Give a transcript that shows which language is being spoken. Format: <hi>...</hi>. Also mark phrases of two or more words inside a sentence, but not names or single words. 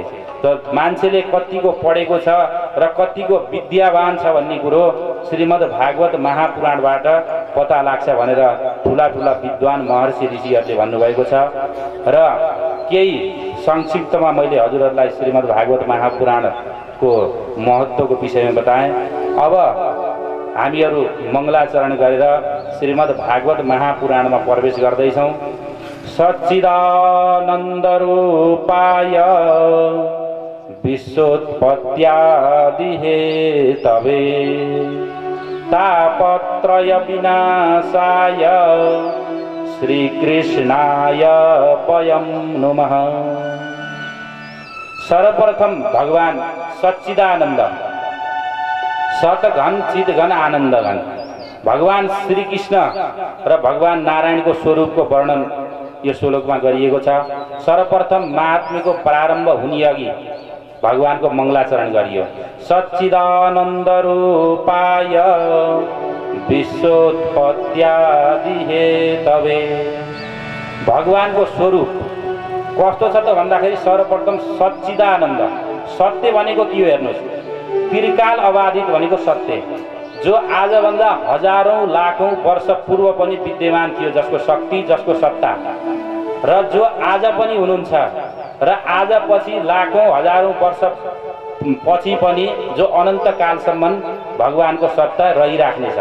<ne>त मान्छेले कतिको पढेको छ र कतिको विद्यावान छ भन्ने कुरो श्रीमद् भागवत महापुराणबाट पत्ता लाग्छ भनेर ठुला ठुला विद्वान महर्षि ऋषिहरूले भन्नुभएको छ। र केही संक्षिप्तमा मैले हजुरहरूलाई श्रीमद् भागवत महापुराणको महत्त्वको विषयमा बताएँ। अब हामीहरू मङ्गलाचरण गरेर श्रीमद् भागवत महापुराणमा प्रवेश गर्दैछौँ।</ne> <sa>सच्चिदानन्दरूपाय विश्वोत्पत्त्यादि हेतवे तापत्रय विनाशाय श्रीकृष्णाय वयं नमः।</sa> <ne>सर्वप्रथम भगवान सच्चिदानंद, सतघन चितघन आनन्दघन भगवान श्री कृष्ण र भगवान नारायणको स्वरूपको वर्णन यो श्लोकमा गरिएको छ। सर्वप्रथम महात्म्यको प्रारम्भ हुने अघि भगवानको मङ्गलाचरण गरियो।</ne> <sa>सच्चिदानन्द रूपाय विश्वोत्पत्त्यादि हेतवे।</sa> <ne>भगवानको स्वरूप कस्तो छ त भन्दाखेरि सर्वप्रथम सच्चिदानन्द। सत्य भनेको के हो हेर्नुहोस्, त्रिकाल अबाधित भनेको सत्य, जो आजभन्दा हजारौं लाखौं वर्ष पूर्व पनि विद्यमान थियो, जसको शक्ति, जसको सत्ता, र जो आज पनि हुनुहुन्छ र आज पछि लाखौं हजारौं वर्ष पछि पनि जो अनन्त कालसम्म भगवानको सत्ता रहिराख्नेछ।</ne>